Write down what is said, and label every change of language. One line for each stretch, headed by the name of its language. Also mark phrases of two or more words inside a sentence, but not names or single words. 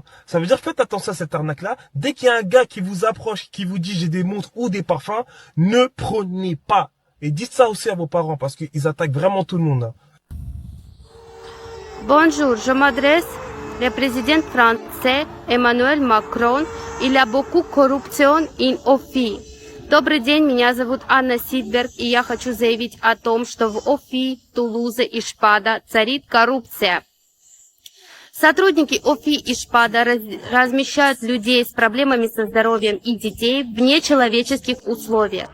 French: Ça veut dire, faites attention à cette arnaque-là. Dès qu'il y a un gars qui vous approche, qui vous dit j'ai des montres ou des parfums, ne prenez pas. Et dites ça aussi à vos parents parce qu'ils attaquent vraiment tout le monde. Hein. Bonjour, je m'adresse au président français Emmanuel Macron. Il y a beaucoup de corruption in OFI.
Russian: Добрый день, меня зовут Анна Сидберг, и я хочу заявить о том, что в ОФИ, Тулузе и Шпада царит коррупция. Сотрудники ОФИ и Шпада размещают людей с проблемами со здоровьем и детей в нечеловеческих условиях.